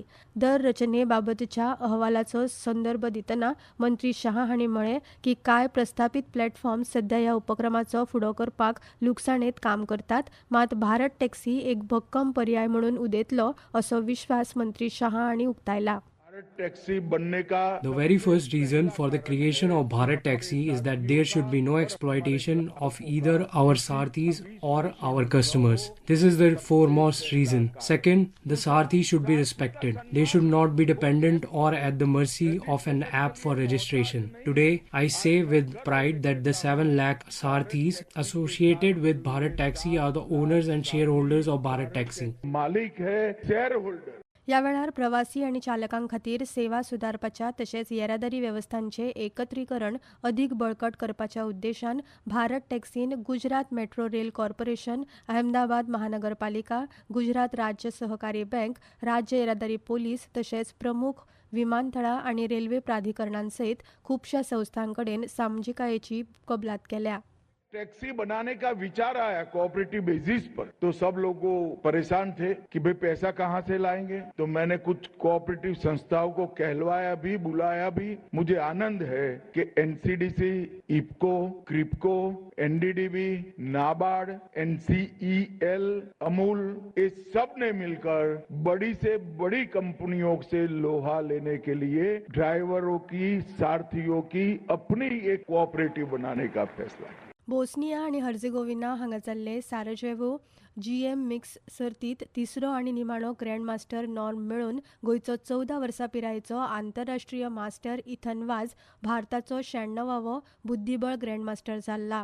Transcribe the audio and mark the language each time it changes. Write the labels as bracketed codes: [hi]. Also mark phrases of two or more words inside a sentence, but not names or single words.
[kok] दर रचनेबाबतच्या अहवालाचो संदर्भ दितना मंत्री शहा हांणी म्हळें की कांय प्रस्थापीत प्लॅटफॉर्म सध्या ह्या उपक्रमाचो फुडो करपाक लुकसाणेत काम करतात, मात भारत टॅक्सी एक भक्कम पर्याय म्हणून उदेतलो असो विश्वास मंत्री शहा हांणी उक्तायला. [en] The very first reason for the creation of Bharat Taxi is that there should be no exploitation of either our Sarthis or our customers. This is the foremost reason. Second, the Sarthi should be respected. They should not be dependent or at the mercy of an app for registration. Today, I say with pride that the 7 lakh Sarthis associated with Bharat Taxi are the owners and shareholders of Bharat Taxi. [hi] मालिक है शेअरहोल्डर. [kok] ह्या वेळार प्रवासी आनी चालकां खातीर सेवा सुदारपाच्या तशेंच येरादारी वेवस्थांचें एकत्रीकरण अदीक बळकट करपाच्या उद्देशान भारत टॅक्सीन गुजरात मेट्रो रेल कॉर्पोरेशन, अहमदाबाद महानगरपालिका, गुजरात राज्य सहकारी बँक, राज्य येरादारी पोलीस तशेंच प्रमुख विमानतळां आनी रेल्वे प्राधिकरणांसयत खुबशा संस्थांकडेन सामाजिकायेची कबलात केल्या. [hi] टैक्सी बनाने का विचार आया [en] cooperative basis [hi] पर, तो सब लोग परेशान थे कि भाई पैसा कहां से लाएंगे. तो मैंने कुछ कोऑपरेटिव संस्थाओं को कहलवाया भी, बुलाया भी. मुझे आनंद है कि एनसीडीसी, इफको, क्रिप्को, एनडीडीबी, नाबार्ड, एनसीईएल, अमूल, ये सब ने मिलकर बड़ी से बड़ी कंपनियों से लोहा लेने के लिए ड्राइवरों की, सारथियों की अपनी एक कोऑपरेटिव बनाने का फैसला. [kok] बोस्निया आनी हर्जेगोविना हांगा जाल्ले साराजेवो GM मिक्स सर्तीत तिसरो आनी निमाणो ग्रँडमास्टर नॉर्म मेळोवन गोंयचो 14 वर्सां पिरायेचो आंतरराष्ट्रीय मास्टर इथन वाज भारताचो 96वो बुद्धीबळ ग्रँडमास्टर जाल्ला.